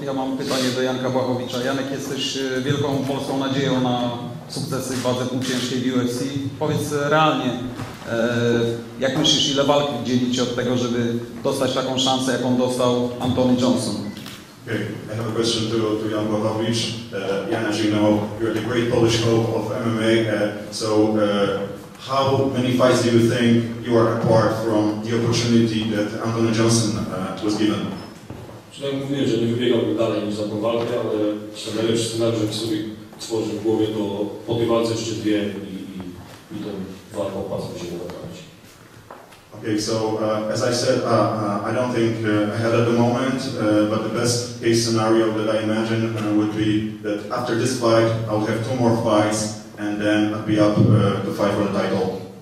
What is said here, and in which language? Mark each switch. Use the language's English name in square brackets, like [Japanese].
[Polish] Ja mam pytanie do Janka Błachowicza. Janek, jesteś wielką polską nadzieją na sukcesy w wadze półciężkiej w UFC. Powiedz realnie, jak myślisz, ile walk dzieli Cię od tego, żeby dostać taką szansę, jaką dostał Anthony Johnson? [English] Okay, I have a question to Jan Błachowicz. Jan, as you know, you're the great Polish hope of MMA. How many fights do you think you are apart from the opportunity that Anthony Johnson was given? [Polish] Przynajmniej mówiłem, że nie wybiegałbym dalej niż za tą walkę, ale najlepszy scenariusz, jaki sobie tworzę w głowie, to po tej walce jeszcze dwie i tą walką pas by się naprawić. [English] Okay, so as I said, I don't think I had at the moment, but the best case scenario that I imagine would be that after this fight, I'll have 2 more fights, and then I'll be up to fight for the title.